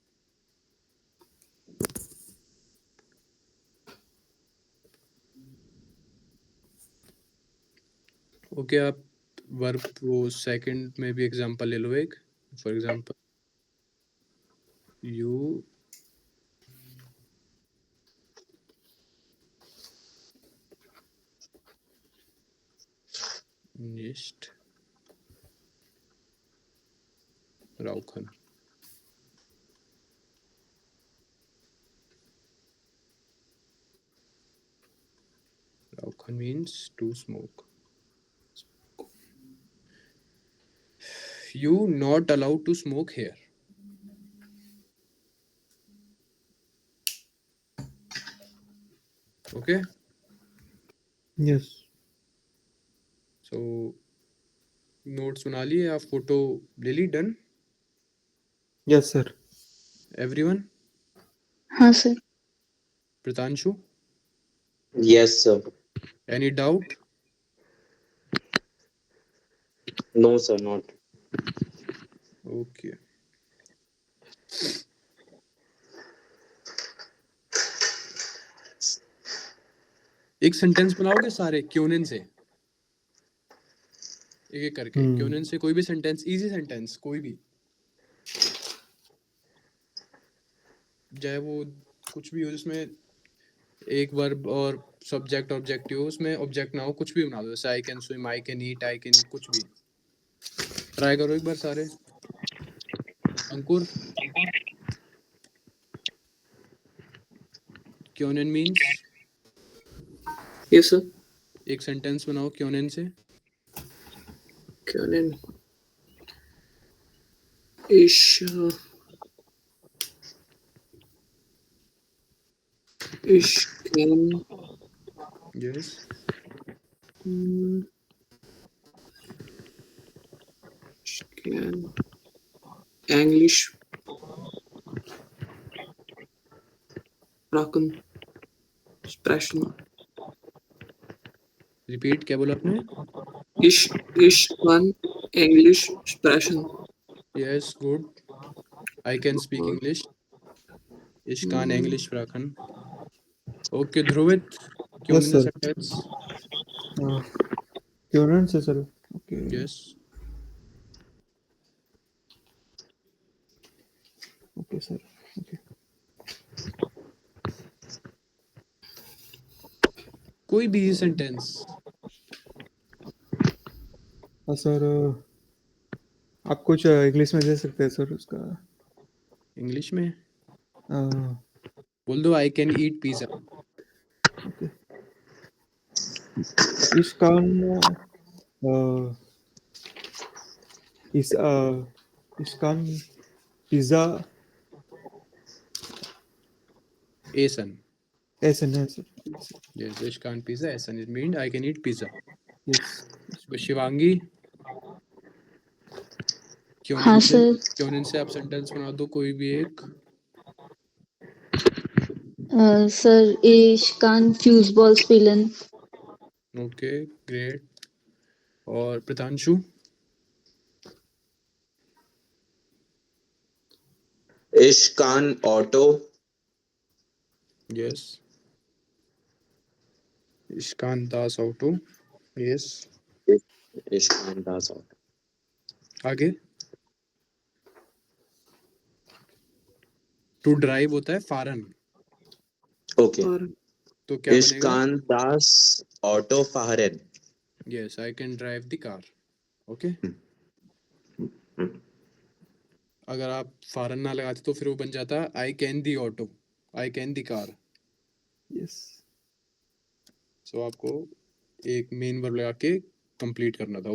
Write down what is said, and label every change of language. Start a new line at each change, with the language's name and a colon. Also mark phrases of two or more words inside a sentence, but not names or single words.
English: ओके.
Hindi: आप वर्ब वो सेकंड में भी एग्जांपल ले लो एक.
English: for example you
German: nicht rauchen.
English: Rauchen means to smoke. You not allowed to smoke here. Okay. Yes.
Hindi: So नोट्स बना लिए, आप फोटो ले ली.
English: डन Yes, sir. एवरीवन.
Hindi: हाँ सर. प्रितांशु,
English: Yes, sir. any doubt? No, sir, not. ओके.
Hindi: एक सेंटेंस बनाओगे सारे क्योनेन से, एक एक करके. क्योनेन से कोई भी सेंटेंस,
English: easy sentence
Hindi: कोई भी, चाहे वो कुछ भी हो जिसमें एक वर्ब और
English: subject objective
Hindi: हो, उसमें ऑब्जेक्ट ना हो, कुछ भी बना दो. जैसे
English: I can swim, I can eat, I can
Hindi: कुछ भी. ट्राई करो एक बार सारे. अंकुर, क्योनेन मीन्स
English: Yes, sir.
Hindi: एक सेंटेंस बनाओ क्योनेन से.
German: Können ich ich kann
English: यस.
German: ich kann English sprechen.
Hindi: रिपीट, क्या बोला आपने?
German: Ich kann Englisch sprechen.
English: Yes, good. I can speak English.
German: Ich kann English sprechen.
Hindi: ओके ध्रुवित,
English: Yes,
German: क्योनेन
English: sir.
Hindi: सेंटेंस.
English: Current, sir. Okay. यस. Okay, sir. Okay.
Hindi: कोई भी सेंटेंस. सर आप कुछ इंग्लिश में दे सकते हैं सर उसका. इंग्लिश में uh, बोल दो
English: I can eat pizza.
German: okay. Ich kann ich kann Pizza एसन. essen, sir. Yes, ich kann Pizza essen.
English: It means I can eat pizza. Yes.
Hindi: So शिवांगी हाँ सर। क्यों से आप सेंटेंस बना दो कोई भी एक।
German: सर ich kann Fußball spielen.
English: okay great. और प्रतांशु
German: Ich kann Auto. यस। ich kann das Auto यस। Ich kann das Auto.
Hindi: आगे
English: to drive
Hindi: होता है फारन,
English: Okay.
Hindi: और तो क्या
German: Ich
Hindi: बनेगा।
German: kann das Auto fahren.
English: Yes I can drive the car.
Hindi: ओके अगर आप फारन ना लगाते तो फिर वो बन जाता
English: I can the auto, I can the car. Yes.
Hindi: सो आपको एक
English: main verb
Hindi: लगा के कंप्लीट करना था।